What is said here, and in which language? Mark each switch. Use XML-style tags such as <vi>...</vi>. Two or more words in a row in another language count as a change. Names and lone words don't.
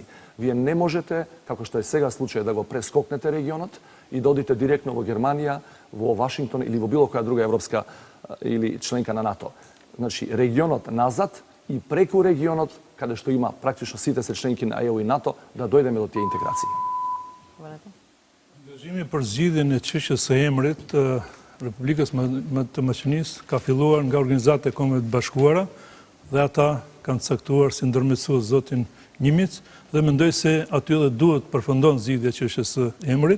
<mk>Вие не можете, како што е сега случај, да го прескокнете регионот и да одите директно во Германија, во Вашингтон или во било која друга европска или членка на НАТО. Значи, регионот назад и преку регионот, каде што има практично сите се членки на ЕУ и НАТО, да дојдеме до тие интеграции.</mk> <sq>Angazhimi për zgjidhjen e çështjes së emrit Republikës të Maqedonisë ka filluar nga Organizata e Kombeve të Bashkuara dhe ata kanë caktuar si ndërmjetësues zotin Nimic dhe mendoj se aty edhe duhet përfundon zgjidhja e çështjes së emrit.</sq>